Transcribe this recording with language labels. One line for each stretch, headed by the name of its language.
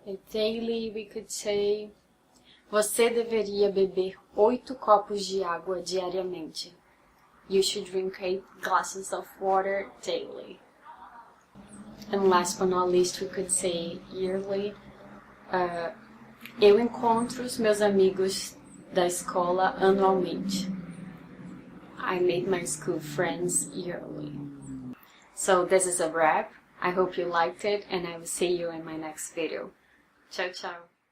English: Daily, we could say,
Portuguese: Você deveria beber 8 copos de água diariamente.
English: You should drink 8 glasses of water daily. And last but not least, we could say yearly.
Portuguese: Eu encontro os meus amigos da escola anualmente.
English: I made my school friends yearly. So this is a wrap. I hope you liked it, and I will see you in my next video. Ciao, ciao.